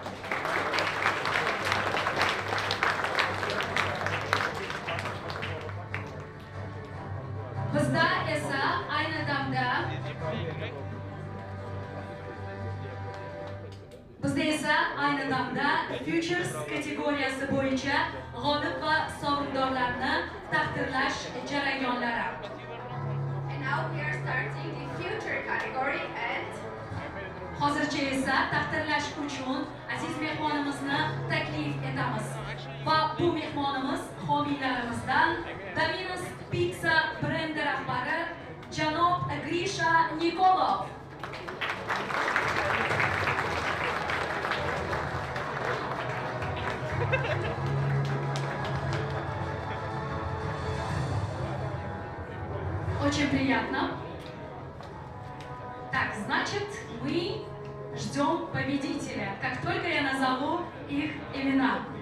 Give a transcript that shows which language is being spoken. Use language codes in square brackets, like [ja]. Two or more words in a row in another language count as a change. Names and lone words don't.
[uz] Bizda esa ayni damda Futures kategoriyasi bo'yicha g'olib va sovrindorlarni taqdirlash jarayonlari. [en] And now we are starting the future category and [uz] Hozircha esa taqdirlash uchun aziz mehmonimizni taklif etamiz. Va bu mehmonimiz homiylarimizdan Domino's Pizza brendi rahbari janob Grisha Nikolov. [ru] Очень приятно. Так, значит, мы ждем победителя, как только я назову их имена.